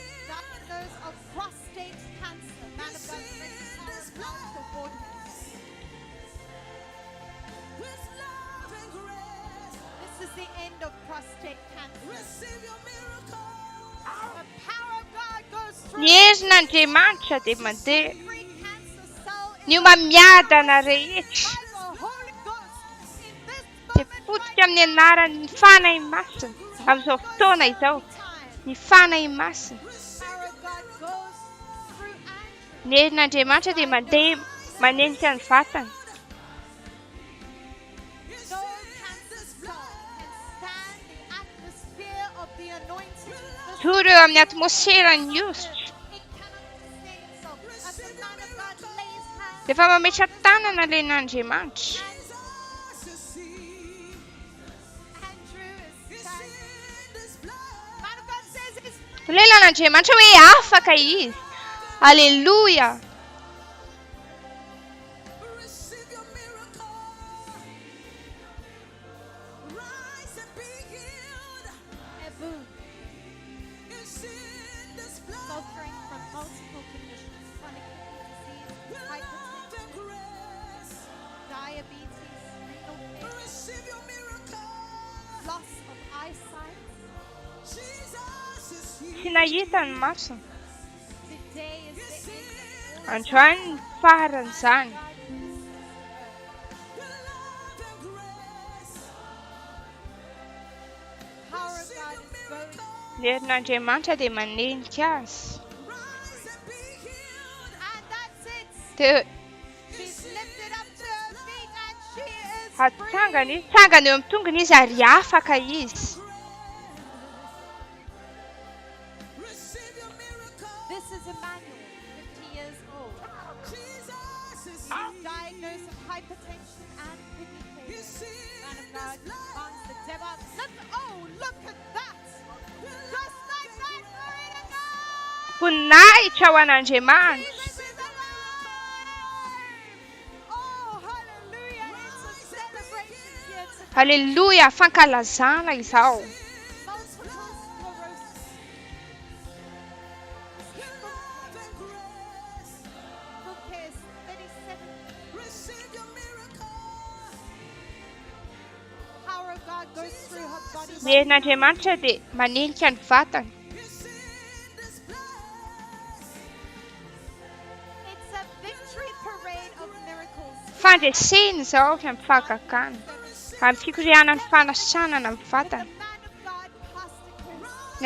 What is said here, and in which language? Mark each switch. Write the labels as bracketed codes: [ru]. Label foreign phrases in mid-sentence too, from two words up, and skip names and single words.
[en] Diagnosed of prostate cancer. Man of God, brings power now toward him. This is the end of prostate cancer. The power of God goes through [mg] Ny herin'Andriamanitra dia mandeha. [en] every cancer cell in [mg] Ny omamiadana rehetra [en] by the Holy Ghost in this [mg] dia [en] moment [mg] potika amin'ny anaran'ny fanahy masina. Amin'izao fotoana izao, [en] time. [mg] ny fanahy masina. [en] Power of God goes through and [mg] Ny herin'Andriamanitra dia mandeha manenika ny vatana. [en] No cancer cell can stand the atmosphere of the anointing. [mg] Toro eo amin'ny atmosferan'ny ositra. [en] It cannot sustain itself. As the man of God lays hands [mg] Rehefa mametra tanana ilain'Andriamanitra. [en] Andrew is standing. Man of God says it's [mg] Lelan'Andriamanitra hoe afaka izy. Aleluia. [en] Receive your miracle. Rise and be healed. a boon, It's in this blood. suffering from multiple conditions, chronic kidney disease, Love hypertension, and grace. diabetes, renal failure, Receive your miracle. loss of eyesight. Jesus is here. [mg] Tsy nahita ny masony. [en] Today is the end of all [mg] Androany ny faran'izany. [en] Love and grace. power of God is going. [mg] Ny herin'Andriamanitra dia manenika azy. [en] Rise and be healed. And that's it. [mg] Dia [en] She's lifted up to her feet and she is [mg] hatsangana izy. Tsangana eo amin'ny tongony izy ary afaka izy. [en] Receive your miracle. This is Emmanuel, 50 years old. Jesus is He's diagnosed with hypertension and kidney failure. Man of God commands the devil out. Oh, look at that! Just like that, glory to God! [mg] Voninahitra ho an'Andriamanitra. [en] Jesus is alive! Oh, hallelujah! It's a celebration here today. [mg] Aleluia, fankalazana izao. [en] Multiple sclerosis. Book is 37. Receive your miracle. Power of God goes through her body. [mg] Ny herin'Andriamanitra dia manenika ny vatana. [en] It's in this place. It's a victory parade of miracles. [mg] Fandreseny izao avy amin'ny fahagagana. Amin'ny fikorianan'ny fanasanana ny vatana. [en] The man of God, Pastor Chris.